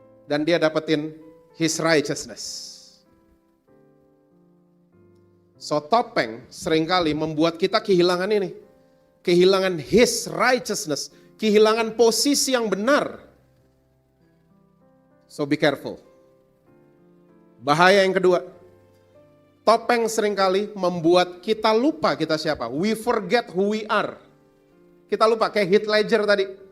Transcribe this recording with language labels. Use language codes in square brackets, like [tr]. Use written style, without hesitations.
[id] Dan dia dapetin his righteousness. So topeng seringkali membuat kita kehilangan ini. Kehilangan his righteousness. Kehilangan posisi yang benar. So be careful. Bahaya yang kedua. Topeng seringkali membuat kita lupa kita siapa. [en] We forget who we are. Kita lupa kayak Heath Ledger tadi.